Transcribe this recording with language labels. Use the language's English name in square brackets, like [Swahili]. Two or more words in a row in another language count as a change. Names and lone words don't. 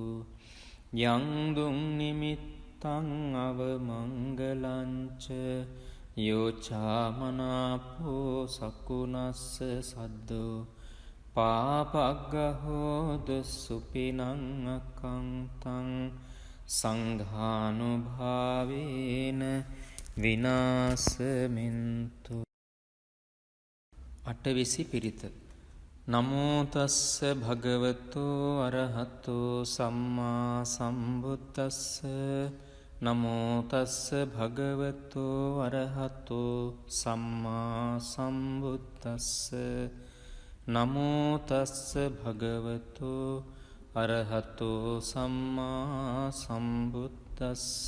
[Pali] යං දුං නිමිත්තං අවමංගලංච යෝචාමනාපෝ සකුනස්ස සද්දු පාපග්ගහෝද සුපිනං අකංතං සංඝානුභාවේන විනාසමින්තු. [Sinhala] අටවිසි පිරිත. [Pali] නමෝ තස්ස භගවතු අරහතෝ සම්මා සම්බුද්දස්ස. නමෝ තස්ස භගවතු අරහතෝ සම්මා සම්බුද්දස්ස. නමෝ තස්ස භගවතු අරහතෝ සම්මා සම්බුද්දස්ස.